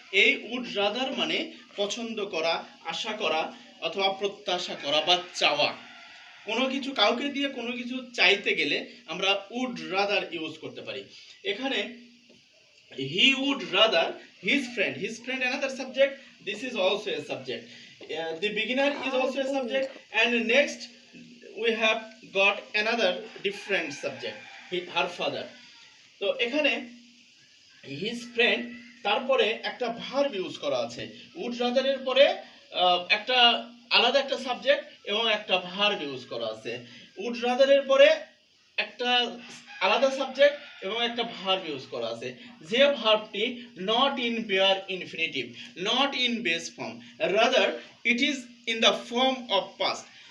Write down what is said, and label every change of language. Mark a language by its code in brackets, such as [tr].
[bn] এই would rather মানে পছন্দ করা, আশা করা, অথবা প্রত্যাশা করা বা চাওয়া। কোনো কিছু কাউকে দিয়ে কোনো কিছু চাইতে গেলে আমরা উড রাদার ইউজ করতে পারি। [en] এখানে he would rather his friend another subject, this is also a subject. The beginner is also a subject, and next we have got another different subject, her father. [bn] তো এখানে his friend, তারপরে একটা verb use করা আছে। Would রাদারের পরে একটা আলাদা একটা সাবজেক্ট এবং একটা ভার্ব ইউজ করা আছে। উড রাদারের পরে একটা আলাদা সাবজেক্ট এবং একটা ভার্ব ইউজ করা আছে, যে ভার্বটি [en] Not in bare infinitive, not in base form, rather it is in the form of past.